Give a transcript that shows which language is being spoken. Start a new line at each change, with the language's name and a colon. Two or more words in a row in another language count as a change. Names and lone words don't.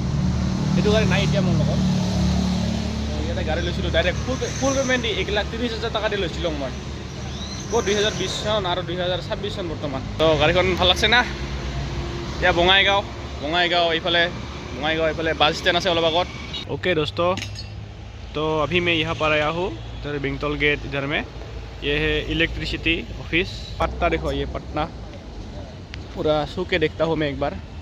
Assamese: সেইটো গাড়ী নাই এতিয়া মোৰ লগত। ইয়াতে গাড়ী লৈছিলোঁ
English: direct full payment
Assamese: দি 1,30,000 টকা দি লৈছিলোঁ মই। ক'ত 2020 চন আৰু 2026 চন বৰ্তমান। তো গাড়ীখন ভাল লাগছে না। এতিয়া বঙাইগাঁও এইফালে
English: bus stand
Assamese: আছে অলপ আগত।
Hindi: ओके दोस्तों, तो अभी मैं यहाँ पर आया हूँ, इधर बिंगटोल गेट इधर में। ये है
English: electricity office.
Hindi: पटना देखो, ये पटना पूरा छू के देखता हूँ मैं एक बार।